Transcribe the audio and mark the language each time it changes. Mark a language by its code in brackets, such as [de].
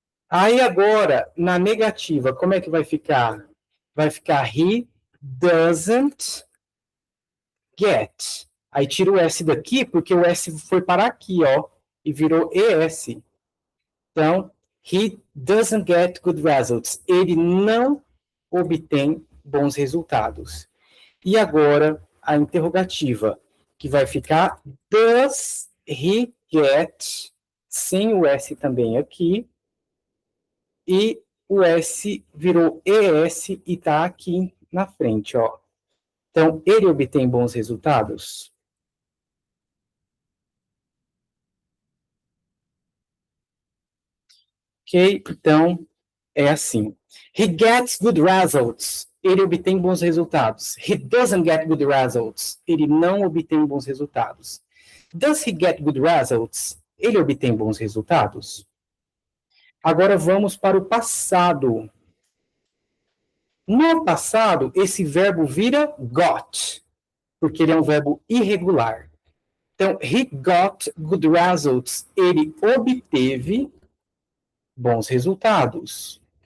[pt] Aí agora, na negativa, como é que vai ficar? Vai ficar [en] he doesn't get. [pt] Aí tira o S daqui, porque o S foi parar aqui, ó, e virou ES. [en] Então, he doesn't get good results. [pt] Ele não obtém bons resultados. E agora, a interrogativa, que vai ficar [en] does he get, [pt] sem o S também aqui, e o S virou ES e está aqui na frente, ó. Então, ele obtém bons resultados? [en] Ok? [pt] Então, é assim. [en] He gets good results. [pt] Ele obtém bons resultados. [en] He doesn't get good results. [pt] Ele não obtém bons resultados. [en] Does he get good results? [pt] Ele obtém bons resultados? Agora vamos para o passado. No passado, esse verbo vira got, porque ele é um verbo irregular. [en] Então, he got good results. [pt] Ele obteve bons resultados.